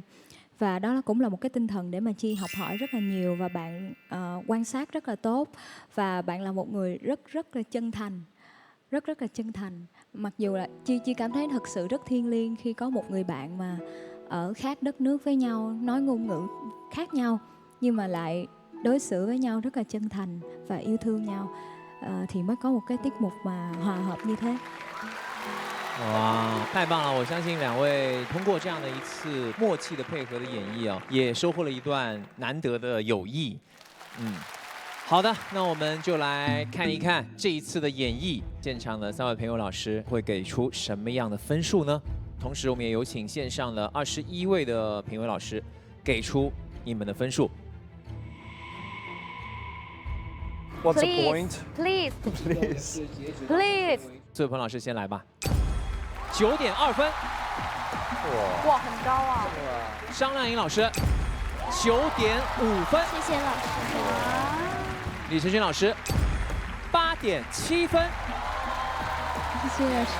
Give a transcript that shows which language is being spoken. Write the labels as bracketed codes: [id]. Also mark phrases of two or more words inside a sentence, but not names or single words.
[vi] Và đó cũng là một cái tinh thần để mà Chi học hỏi rất là nhiều, và bạn quan sát rất là tốt, và bạn là một người rất là chân thành, rất là chân thành. Mặc dù là Chi cảm thấy thật sự rất thiêng liêng khi có một người bạn mà ở khác đất nước với nhau, nói ngôn ngữ khác nhau nhưng mà lại đối xử với nhau rất là chân thành và yêu thương nhau, thì mới có một cái tiết mục mà hòa hợp như thế. [zh] 哇，太棒了！我相信2位通过这样的一次默契的配合的演绎也收获了一段难得的友谊。好的，那我们就来看一看这一次的演绎，现场的3位评委老师会给出什么样的分数呢？同时，我们也有请线上的21位的评委老师给出你们的分数。 [en] What's the point? Please, please, please. [zh] 这位彭老师先来吧。9.2分。哇，很高啊！张靓颖老师9.5分。谢谢老师。李承铉老师8.7分。谢谢老师。